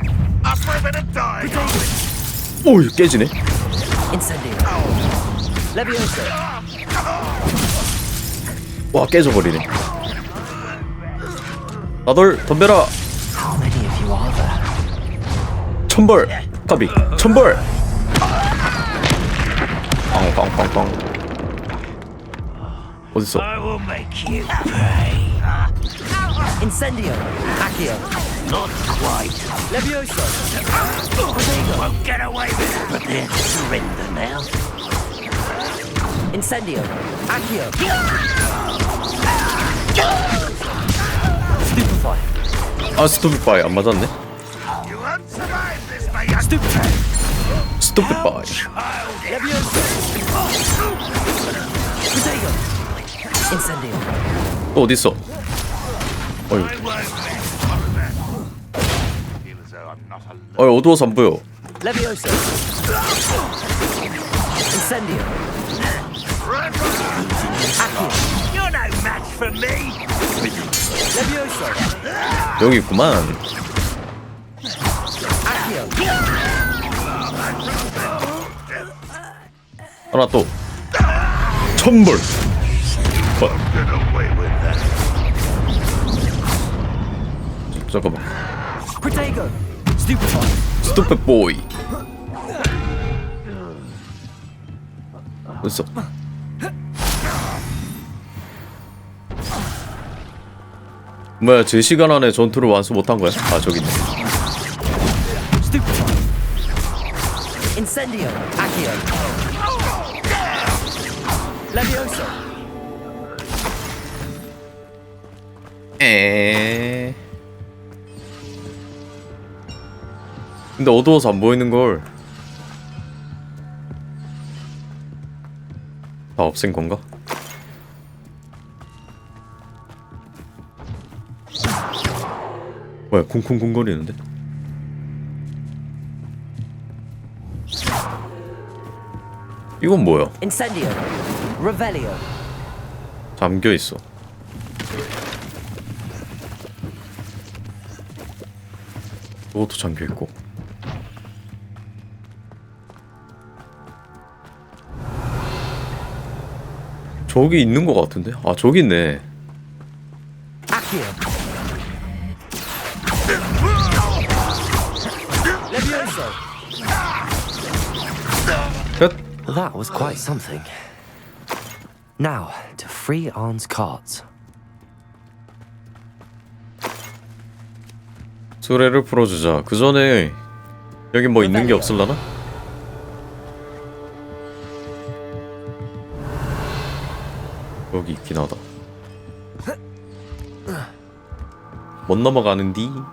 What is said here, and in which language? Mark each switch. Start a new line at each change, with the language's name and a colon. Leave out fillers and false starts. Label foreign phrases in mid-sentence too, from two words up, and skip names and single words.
Korean: 오, 이거 깨지네. 와, 깨져버리네. 다들 덤벼라. 천벌. 까비. 천벌. 빵빵빵빵. 어딨어?
English: Incendio. Accio. Not quite. Levioso. Won't get away with it. But then surrender now. Incendio. Accio. Stupefy.
Korean: 아, 스투피파이 안 맞았네.
English: You won't survive this, my young
Korean: 스투피파이.
English: Incendio.
Korean: 또 어딨어? 어휴. 어휴, 어두워서 안 보여.
English: Levioso. Incendio. Accio. You're no match for me. Levioso.
Korean: 여기 있구만.
English: Accio.
Korean: 하나 또. 천벌. 잠깐만.
English: Protego. Stupefy.
Korean: 스투피 보이. 어딨어? 뭐야, 제 시간 안에 전투를 완수 못한 거야? 아, 저기 있네.
English: Incendio. Accio. Levioso.
Korean: 근데 어두워서 안 보이는 걸. 다 없앤 건가? 뭐야, 쿵쿵쿵거리는데? 이건 뭐야?
English: Incendio. Revelio.
Korean: 잠겨 있어. 이것도 잠겨 있고. 저기 있는 것 같은데? 아, 저기 있네.
English: Accio. Levioso.
Korean: 끝.
English: That was quite something. Now, to free Arn's carts.
Korean: 수레를 풀어주자. 그 전에 여기 뭐 있는 게 없을라나? 여기 있긴 하다. 못 넘어가는디?